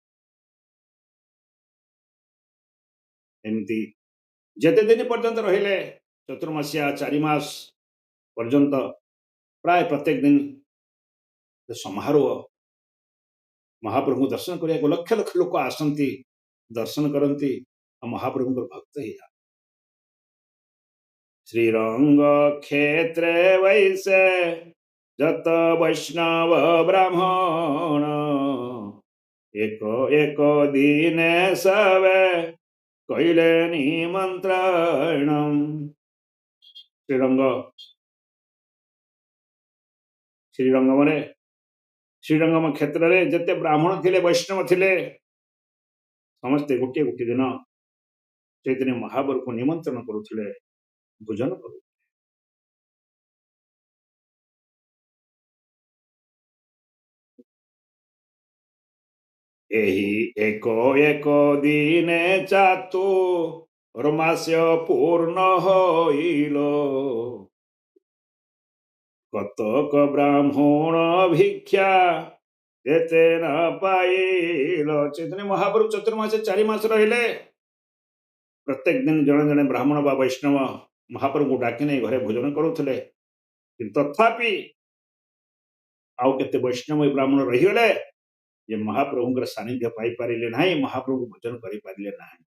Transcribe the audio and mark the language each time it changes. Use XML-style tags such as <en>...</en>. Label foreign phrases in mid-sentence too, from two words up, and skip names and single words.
<or>ଏମିତି ଯେତେ ଦିନ ପର୍ଯ୍ୟନ୍ତ ରହିଲେ, ଚତୁର୍ମାସିଆ 4 ମାସ ପର୍ଯ୍ୟନ୍ତ ପ୍ରାୟ ପ୍ରତ୍ୟେକ ଦିନ ସମାରୋହ, ମହାପ୍ରଭୁଙ୍କୁ ଦର୍ଶନ କରିବାକୁ ଲକ୍ଷ ଲକ୍ଷ ଲୋକ ଆସନ୍ତି, ଦର୍ଶନ କରନ୍ତି ଆଉ ମହାପ୍ରଭୁଙ୍କର ଭକ୍ତ ହେଇଯାନ୍ତି।</or> <bn>শ্রীরঙ্গ ক্ষেত্রে বৈসে যত বৈষ্ণব ব্রাহ্মণ, এক এক দিনে সবে কইলে নিমন্ত্রণ।</bn> <or>ଶ୍ରୀରଙ୍ଗମରେ ଶ୍ରୀରଙ୍ଗମ କ୍ଷେତ୍ରରେ ଯେତେ ବ୍ରାହ୍ମଣ ଥିଲେ, ବୈଷ୍ଣବ ଥିଲେ, ସମସ୍ତେ ଗୋଟିଏ ଗୋଟିଏ ଦିନ ଚୈତନ୍ୟ ମହାପ୍ରଭୁଙ୍କୁ ନିମନ୍ତ୍ରଣ କରୁଥିଲେ, ଭୋଜନ କରୁଥିଲେ।</or> <bn>এই এক এক দিনে চাতুর্মাস্য পূর্ণ হইল, কতক ব্রাহ্মণ ভিক্ষা এতে না পাইল।</bn> <or>ଚୈତନ୍ୟ ମହାପ୍ରଭୁ ଚତୁର୍ମାସ 4 ମାସ ରହିଲେ। ପ୍ରତ୍ୟେକ ଦିନ ଜଣେ ଜଣେ ବ୍ରାହ୍ମଣ ବା ବୈଷ୍ଣବ ମହାପ୍ରଭୁଙ୍କୁ ଡାକି ନେଇ ଘରେ ଭୋଜନ କରୁଥିଲେ। କିନ୍ତୁ ତଥାପି ଆଉ କେତେ ବୈଷ୍ଣବ ବ୍ରାହ୍ମଣ ରହିଗଲେ ଯେ ମହାପ୍ରଭୁଙ୍କର ସାନ୍ନିଧ୍ୟ ପାଇପାରିଲେ ନାହିଁ, ମହାପ୍ରଭୁ ଭୋଜନ କରିପାରିଲେ ନାହିଁ।</or>